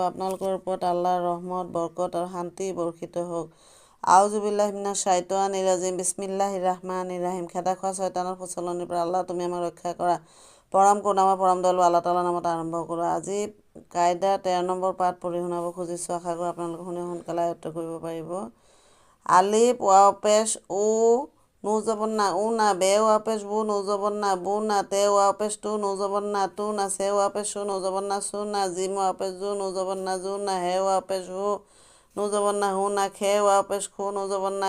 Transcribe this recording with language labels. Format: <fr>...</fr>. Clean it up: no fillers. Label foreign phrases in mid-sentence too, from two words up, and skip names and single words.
<as>আপোনালোকৰ ওপৰত আল্লাহৰ ৰহমত বৰকত আৰু শান্তি বৰ্ষিত হওক।</as> <ar>أعوذ بالله من الشيطان الرجيم. بسم الله الرحمن الرحيم.</ar> <as>খেদা খোৱা শয়তানৰ প্ৰচলনিৰ পৰা আল্লাহ তুমি আমাক ৰক্ষা কৰা। পৰম কৰোণাময় পৰম দয়ালু আল্লাহ তাআলাৰ নামত আৰম্ভ কৰোঁ। আজি কায়দা 13 নম্বৰ পাঠ পঢ়ি শুনাব খুজিছোঁ। আশা কৰোঁ আপোনালোকে শুনি সোনকালে আয়ত্ত কৰিব পাৰিব।</as> <ur>الف واؤ پیش اُ نُ زبر نا اُ نا بے واؤ پیش بُ نُ زبر نا بُ نا تے واؤ پیش تُ نُ زبر نا تُ نا ثے واؤ پیش ثُ نُ زبر نا ثُ نا جیم واؤ پیش جُ نُ زبر نا جُ نا حے واؤ پیش حُ نُ زبر نا حُ نا خے واؤ پیش خُ نُ زبر نا</ur>